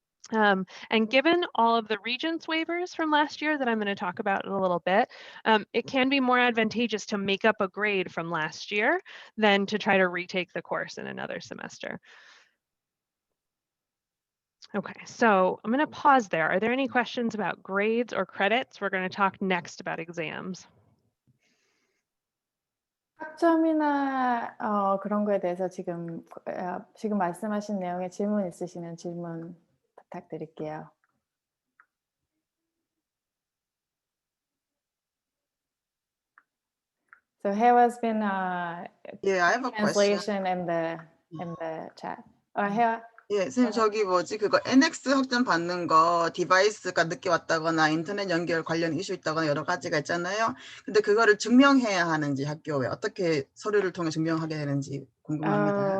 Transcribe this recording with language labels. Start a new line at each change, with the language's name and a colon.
English: And given all of the regents waivers from last year that I'm going to talk about in a little bit, it can be more advantageous to make up a grade from last year than to try to retake the course in another semester. Okay, so I'm going to pause there. Are there any questions about grades or credits? We're going to talk next about exams.
Korean: 학점이나 그런 거에 대해서 지금 말씀하신 내용에 질문 있으시면 질문 부탁드릴게요.
English: So Hewa's been Yeah, I have a question. translation in the chat. Hewa?
Korean: 예, 선생님 저기 뭐지 그거 NX 학점 받는 거 디바이스가 늦게 왔다거나 인터넷 연결 관련 이슈 있다거나 여러 가지가 있잖아요. 근데 그거를 증명해야 하는지 학교에 어떻게 서류를 통해 증명하게 되는지 궁금합니다.